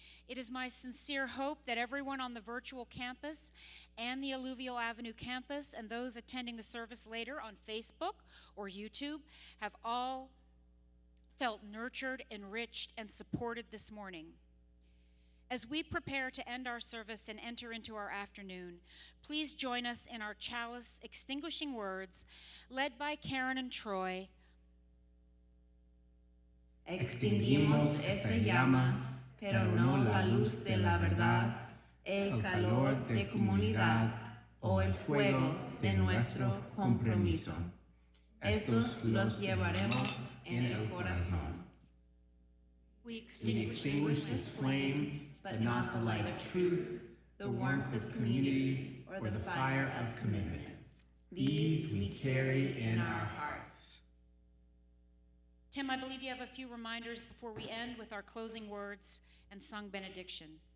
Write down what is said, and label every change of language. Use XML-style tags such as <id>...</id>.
<en>It is my sincere hope that everyone on the virtual campus and the Alluvial Avenue campus and those attending the service later on Facebook or YouTube have all felt nurtured, enriched, and supported this morning. As we prepare to end our service and enter into our afternoon, please join us in our chalice extinguishing words led by Karen and Troy.</en> <es>Extinguimos esta llama, pero no la luz de la verdad, el calor de comunidad o el fuego de nuestro compromiso. Estos los llevaremos en el corazón.</es> <en>We extinguish this flame, but not the light of truth, the warmth of community, or the fire of commitment. These we carry in our hearts. Tim, I believe you have a few reminders before we end with our closing words and sung benediction.</en>